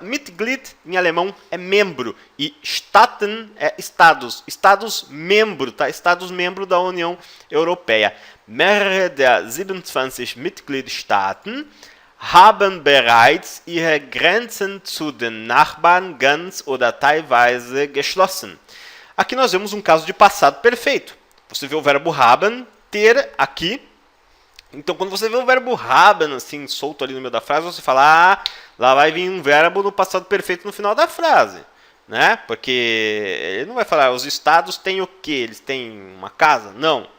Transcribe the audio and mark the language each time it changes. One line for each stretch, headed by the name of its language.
Portuguese: Mitglied em alemão é membro e Staaten é estados, Estados-membro, tá? Estados-membro da União Europeia.
German: Mehrere der 27 Mitgliedstaaten haben bereits ihre Grenzen zu den Nachbarn ganz oder teilweise geschlossen.
Portuguese: Aqui nós vemos um caso de passado perfeito. Você vê o verbo haben, ter aqui. Então, quando você vê o verbo haben, assim, solto ali no meio da frase, você fala, lá vai vir um verbo no passado perfeito no final da frase. Né? Porque ele não vai falar, os estados têm o quê? Eles têm uma casa? Não.